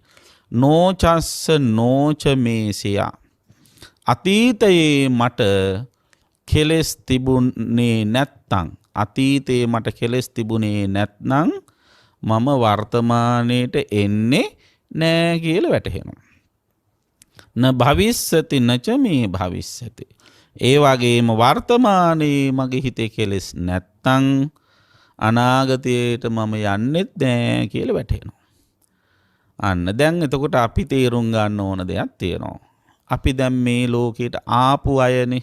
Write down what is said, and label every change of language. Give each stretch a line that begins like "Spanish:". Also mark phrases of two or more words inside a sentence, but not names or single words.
Pali: නෝචස්ස නෝච මේ සියා
Sinhala: අතීතයේ මට කෙලෙස් තිබුණේ නැත්නම් අතීතයේ මට කෙලෙස් තිබුණේ නැත්නම් මම වර්තමානයේට එන්නේ නෑ කියලා වැටහෙනවා.
Pali: න භවිස්සති නච මේ භවිස්සති.
Sinhala: ඒ වගේම වර්තමානයේ මගේ හිතේ කෙලෙස් නැත්නම් අනාගතයට මම යන්නෙත් නෑ කියලා වැටහෙනවා. අන්න දැන් එතකොට අපි තේරුම් ගන්න ඕන දෙයක් තියෙනවා. අපි දැන් මේ ලෝකයට ආපු අයනේ.